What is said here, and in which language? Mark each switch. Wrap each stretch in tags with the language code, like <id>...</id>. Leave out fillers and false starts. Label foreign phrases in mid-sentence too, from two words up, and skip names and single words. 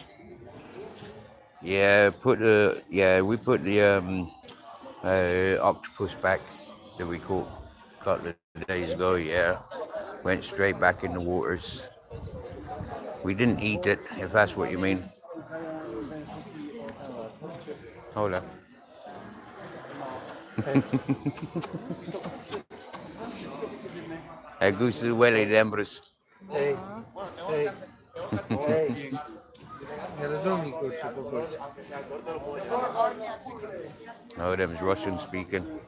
<en>Yeah, we put the octopus back that we caught a couple of days ago. Yeah, went straight back in the waters. We didn't eat it, if that's what you mean. Hold on.</en> <es>Gusto huele de hembras.</es> <pl>Ej, nie rozumiem, kurczę, po polsku.</pl> <en>Oh, them's Russian speaking.</en>